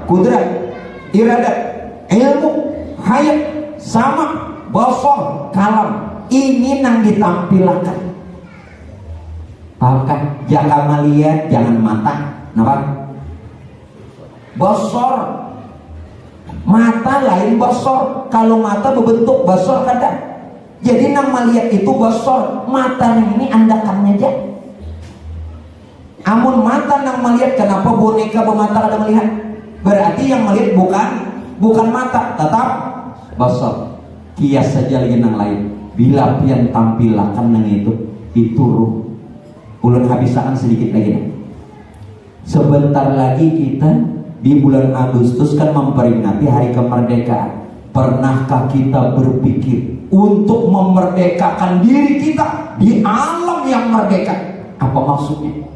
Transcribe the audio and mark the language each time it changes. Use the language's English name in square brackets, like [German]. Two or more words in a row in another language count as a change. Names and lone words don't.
[Indonesian] Kudrat, iradat, ilmu, hayat, sama, basar, kalam. Ini yang ditampilkan. Paham kan? Jangan melihat, jangan mata. Kenapa? Basar. [Banjar] Mata lain basar. Kalau mata berbentuk basar kada. Jadi nang melihat itu basar. Mata ini andakannya aja. Amun mata nang melihat, kenapa boneka bermata kada melihat? [Indonesian] Berarti yang melihat bukan mata, tetap basar. [Banjar] Kias saja lagi nang lain. Bila pian tampilakan nang itu ruh. Ulun habiskan sedikit lagi nih. [Indonesian] Sebentar lagi kita di bulan Agustus kan memperingati hari kemerdekaan. Pernahkah kita berpikir untuk memerdekakan diri kita di alam yang merdeka? Apa maksudnya?